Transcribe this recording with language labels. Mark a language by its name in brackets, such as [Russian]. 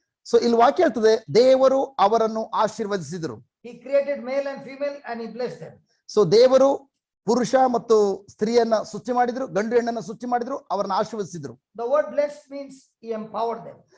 [Kannada] So ಇಲ್ಲಿ ವಾಕ್ಯ ಹೇಳ್ತದೆ, ದೇವರು ಅವರನ್ನು ಆಶೀರ್ವದಿಸಿದರು. [English] He created male and female and he blessed them. [Kannada] So ದೇವರು ಪುರುಷ ಮತ್ತು ಸ್ತ್ರೀಯನ್ನ ಸೃಷ್ಟಿ ಮಾಡಿದ್ರು, ಗಂಡು ಹೆಣ್ಣನ್ನ ಸೃಷ್ಟಿ ಮಾಡಿದ್ರು, ಅವರನ್ನ ಆಶೀರ್ವದಿಸಿದ್ರು. [English] The word blessed means he empowered them.